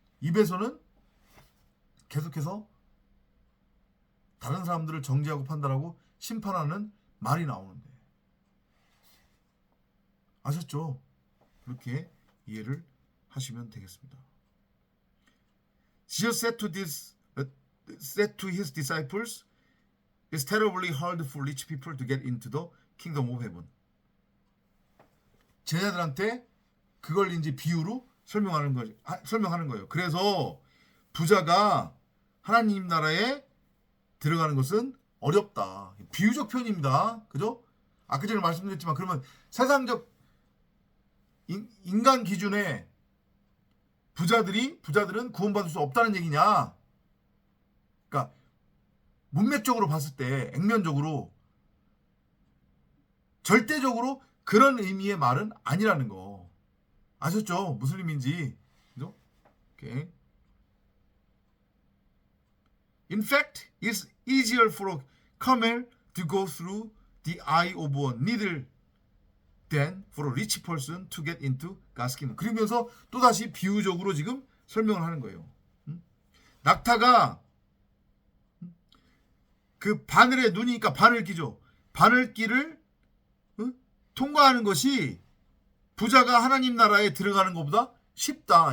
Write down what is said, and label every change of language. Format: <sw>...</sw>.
<ko>입에서는 계속해서 다른 사람들을 정죄하고 판단하고 심판하는 말이 나오는데. 아셨죠? 그렇게 이해를 하시면 되겠습니다.</ko> <en>Jesus said to his disciples, "It's terribly hard for rich people to get into the kingdom of heaven."</en> <ko>제자들한테 그걸 이제 비유로 설명하는 거예요. 그래서 부자가 하나님 나라에 들어가는 것은 어렵다. 비유적 표현입니다. 그죠? 아까 전에 말씀드렸지만, 그러면 세상적 인간 기준에 부자들은 구원받을 수 없다는 얘기냐? 그러니까 문맥적으로 봤을 때, 액면적으로, 절대적으로 그런 의미의 말은 아니라는 거. 아셨죠? 무슨 의미인지. 그죠? 오케이.</ko> <en>In fact, it's easier for a camel to go through the eye of a needle than for a rich person to get into God's kingdom.</en> <ko>그러면서 또다시 비유적으로 지금 설명을 하는 거예요. 낙타가 그 바늘에 눈이니까 바늘기죠. 바늘기를 통과하는 것이 부자가 하나님 나라에 들어가는 것보다 쉽다.</ko>